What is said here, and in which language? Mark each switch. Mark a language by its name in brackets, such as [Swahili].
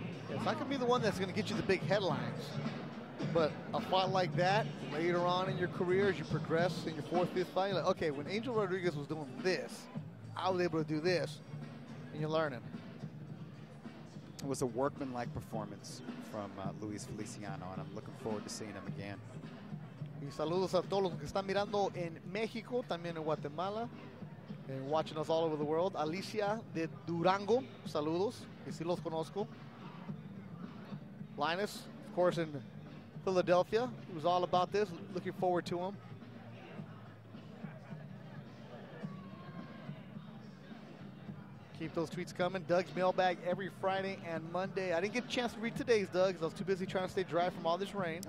[English] It's not going to be the one that's going to get you the big headlines, but a fight like that later on in your career as you progress in your 4th, 5th fight, you're like, okay, when Angel Rodriguez was doing this, I was able to do this, and you're learning. It was a workmanlike performance from Luis Feliciano, and I'm looking forward to seeing him again. [Spanish] Y saludos a todos los que están mirando en México, también en Guatemala, [English] and watching us all over the world. [Spanish] Alicia de Durango, saludos, que sí los conozco. [English] Linus, of course, in Philadelphia, he was all about this. Looking forward to him. Keep those tweets coming. Doug's mailbag every Friday and Monday. I didn't get a chance to read today's, Doug, because I was too busy trying to stay dry from all this rain.